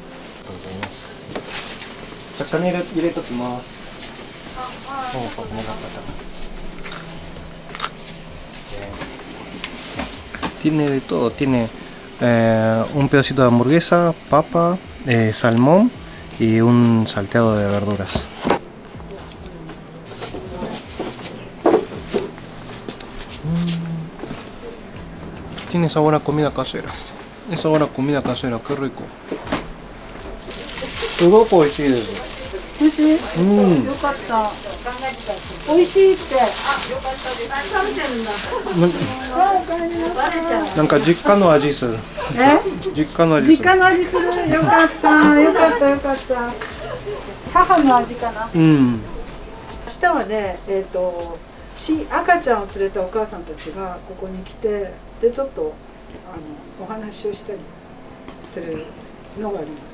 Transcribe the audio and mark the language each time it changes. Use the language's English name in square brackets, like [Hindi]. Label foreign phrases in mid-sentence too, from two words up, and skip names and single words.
[Spanish] Tiene de todo, tiene un pedacito de hamburguesa, papa, salmón y un salteado de verduras. Tiene sabor a comida casera. Es sabor a comida casera, qué rico. Todo es chido. [Japanese] 美味しい。よかった。美味しいって。あ、よかったです。食べてるんだ。あ、おかえりなさい。なんか実家の味する。実家の味する。実家の味する。よかった。よかったよかった。母の味かな。うん。明日はね、赤ちゃんを連れたお母さんたちがここに来て、でちょっとお話をしたりするのがあります。